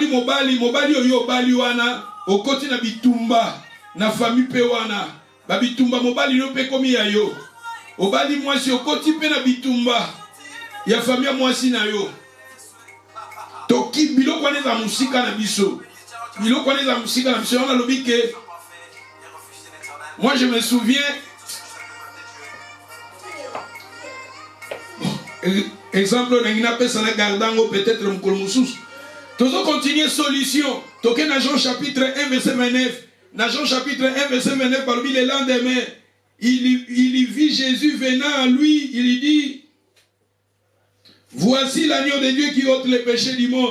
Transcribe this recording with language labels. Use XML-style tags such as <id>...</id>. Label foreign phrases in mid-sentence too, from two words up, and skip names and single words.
<ln>mobali oyo obali wana okoti na bitumba na famille pe wana ba bitumba mobali yo pe komi ya yo obali mwasi okoti pe na bitumba ya famille mwasi na yo toki biloko wana za musika na biso biloko wana za musika na biso</ln> <fr>on a</fr> <ln>lobi</ln> <fr>que moi je me souviens. Exemple, peut-être Tozo continuer solution.</fr> <ln>Toké na</ln> <fr>Jean chapitre 1 verset 29. Dans Jean chapitre 1 verset 29, parmi les lendemains, il vit Jésus venant à lui, il lui dit: voici l'agneau de Dieu qui ôte les péchés du monde.</fr>